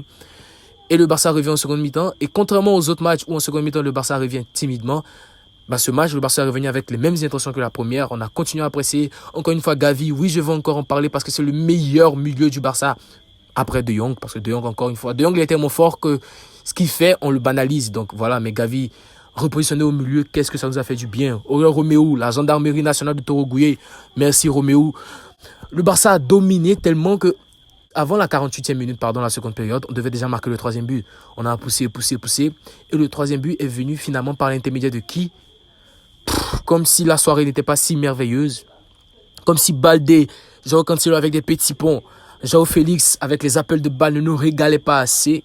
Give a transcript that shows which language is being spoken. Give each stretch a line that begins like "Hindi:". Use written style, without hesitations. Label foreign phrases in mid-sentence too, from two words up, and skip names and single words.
French: Et le Barça revient en seconde mi-temps. Et contrairement aux autres matchs où en seconde mi-temps, le Barça revient timidement, ce match, le Barça est revenu avec les mêmes intentions que la première. On a continué à presser. Encore une fois, Gavi, oui, je vais encore en parler parce que c'est le meilleur milieu du Barça après De Jong. Parce que De Jong, encore une fois, De Jong, il est tellement fort que ce qu'il fait, on le banalise. Donc voilà, mais Gavi, repositionné au milieu, qu'est-ce que ça nous a fait du bien. Oriol Romeu, la gendarmerie nationale de Toro-Gouye. Merci Romeu. Le Barça a dominé tellement que avant la 48e minute, la seconde période, on devait déjà marquer le 3e but. On a poussé. Et le 3e but est venu finalement par l'intermédiaire de qui? Comme si la soirée n'était pas si merveilleuse. Comme si Baldé, João Cancelo avec des petits ponts, João Félix avec les appels de balles ne nous régalait pas assez.